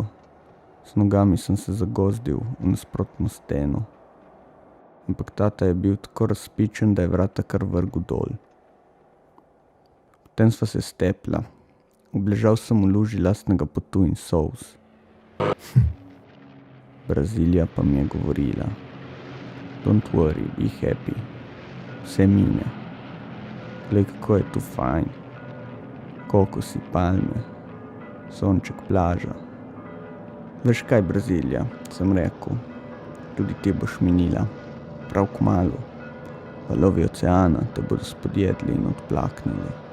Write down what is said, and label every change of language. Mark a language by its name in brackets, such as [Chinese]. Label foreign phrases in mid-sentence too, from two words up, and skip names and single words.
[Slovenian] S nogami sem se zagozdil v nasprotno steno. Ampak tata je bil tako razpičen, da je vrata kar vrgel dol. Potem sva se stepla. Obležal sem v luži lastnega potu in solz. Brazilija pa mi je govorila. [English] Don't worry, be happy. [Slovenian] Vse mine. Glej, kako je tu fajn. Kokosi, palme, sonček, plaža. Veš kaj, Brazilija, sem rekel. Tudi ti boš minila. Prav kmalu. Valovi oceana te bodo spodjedli in odplaknili.